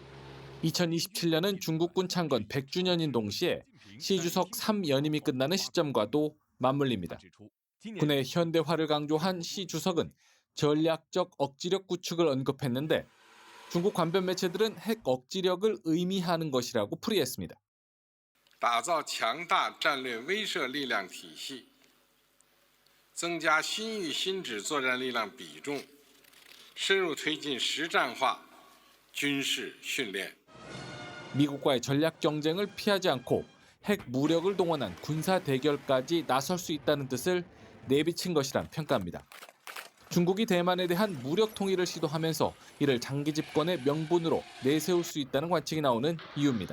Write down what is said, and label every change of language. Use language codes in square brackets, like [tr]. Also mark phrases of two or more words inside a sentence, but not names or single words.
[ko] 2027년은 중국군 창건 100주년인 동시에 시 주석 3연임이 끝나는 시점과도 맞물립니다. 군의 현대화를 강조한 시 주석은 전략적 억지력 구축을 언급했는데 중국 관변 매체들은 핵 억지력을 의미하는 것이라고 풀이했습니다. [zh] 打造强大战略威慑力量体系，增加新域新指作战力量比重，深入推进实战化军事训练。 [ko] 미국과의 전략 경쟁을 피하지 않고 핵 무력을 동원한 군사 대결까지 나설 수 있다는 뜻을 내비친 것이란 평가입니다. 중국이 대만에 대한 무력 통일을 시도하면서 이를 장기 집권의 명분으로 내세울 수 있다는 관측이 나오는 이유입니다.